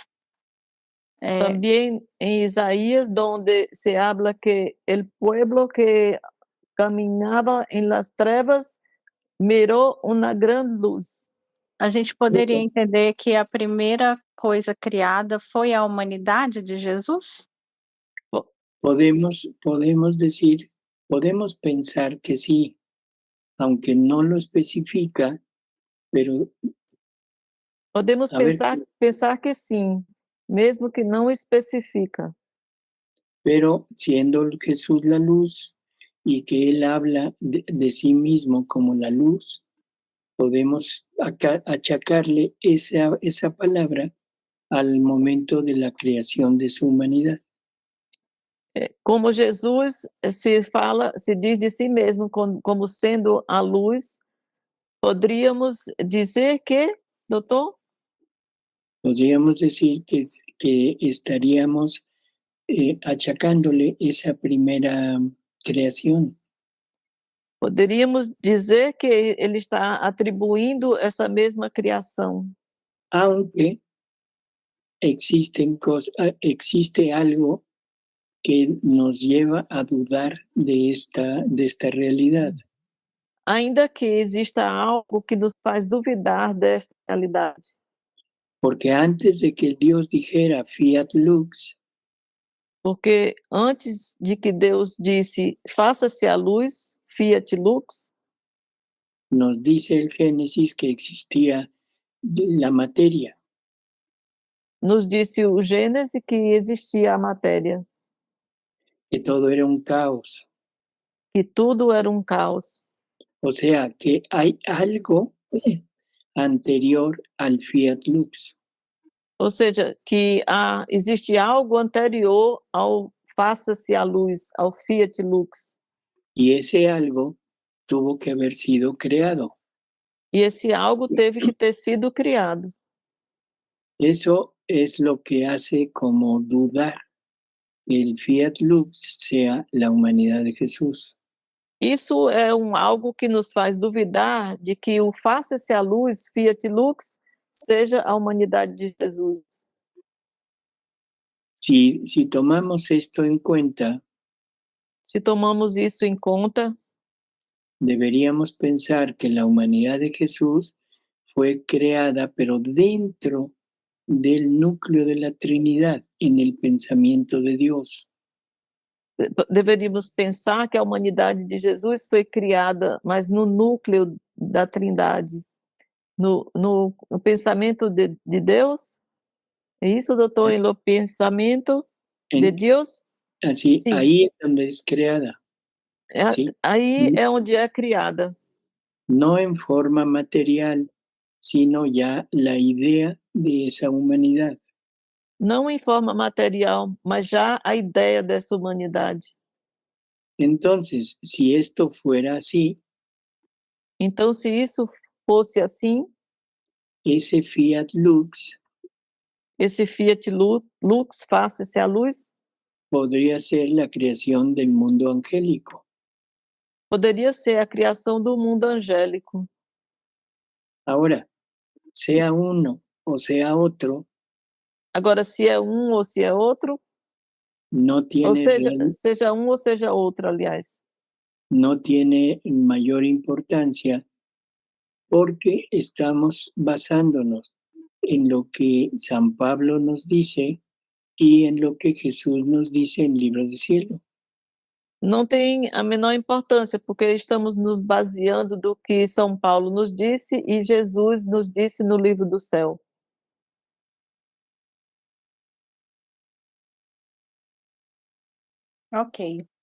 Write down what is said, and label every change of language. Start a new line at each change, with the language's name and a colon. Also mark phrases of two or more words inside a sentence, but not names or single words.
Portuguese: Também em Isaías, onde se habla que o pueblo que caminhava em las trevas mirou uma grande luz. A gente poderia entender que a primeira coisa criada foi a humanidade de Jesus?
Spanish: Podemos decir Podemos pensar que sí, aunque no lo especifica, pero
Portuguese: Podemos
Spanish: a ver,
Portuguese: pensar que sim, mesmo que não especifica.
Spanish: pero siendo Jesús la luz y que Él habla de sí mismo como la luz, podemos achacarle esa palabra al momento de la creación de su humanidad.
Portuguese: Como Jesus se diz de si mesmo como sendo a luz, poderíamos dizer que, doutor?
Spanish: Podríamos decir que estaríamos achacándole esa primera creación.
Portuguese: Poderíamos dizer que ele está atribuindo essa mesma criação.
Spanish: Aunque existe algo que nos lleva a dudar de esta realidad.
Portuguese: Ainda que exista algo que nos faz duvidar desta realidade.
Spanish: Porque antes de que Dios dijera
Latin: fiat lux,
Portuguese: Porque antes de que Deus disse, faça-se a luz,
Latin: fiat lux,
Spanish: nos dice el Génesis que existía la materia.
Portuguese: nos disse o Gênesis que existia a matéria,
Spanish: Que todo era un caos.
Portuguese: que tudo era um caos.
Spanish: O sea, que hay algo anterior al
Latin: fiat lux.
Portuguese: Ou seja, que existe algo anterior ao faça-se a luz, ao
Latin: fiat lux.
Spanish: Y ese algo tuvo que haber sido creado.
Portuguese: E esse algo teve que ter sido criado.
Spanish: Eso es lo que hace como dudar que el
Latin: fiat lux
Spanish: sea la humanidad de Jesús.
Portuguese: Isso é algo que nos faz duvidar de que o faça-se a luz,
Latin: fiat lux,
Portuguese: seja a humanidade de Jesus.
Spanish: Si tomamos esto en cuenta,
Portuguese: Se tomamos isso em conta,
Spanish: deberíamos pensar que la humanidad de Jesús fue creada, pero dentro del núcleo de la Trinidad, en el pensamiento de Dios.
Portuguese: deveríamos pensar que a humanidade de Jesus foi criada, mas no núcleo da Trindade, no pensamento de Deus. É isso, doutor? No pensamento de Deus?
Spanish: Así,
Portuguese: Sim.
Spanish: ahí es donde es creada. ¿Sí?
Portuguese: Aí é onde é criada.
Spanish: No en forma material, sino ya la idea de esa humanidad.
Portuguese: Não em forma material, mas já a ideia dessa humanidade.
Spanish: Entonces, si esto fuera así,
Portuguese: então, se isso fosse assim,
Spanish: ese
Latin: fiat lux,
Portuguese: esse
Latin: fiat lux,
Portuguese: faça-se a luz,
Spanish: podría ser la creación del mundo angélico.
Portuguese: Poderia ser a criação do mundo angélico.
Spanish: Ahora, sea uno o sea otro,
Portuguese: agora, se é um ou se é outro,
Spanish: no tiene,
Portuguese: ou seja um ou seja outro, aliás,
Spanish: no tiene mayor importancia porque estamos basándonos en lo que San Pablo nos dice y en lo que Jesús nos dice en Libro del Cielo.
Portuguese: Não tem a menor importância, porque estamos nos baseando do que São Paulo nos disse e Jesus nos disse no Livro do Céu. Ok.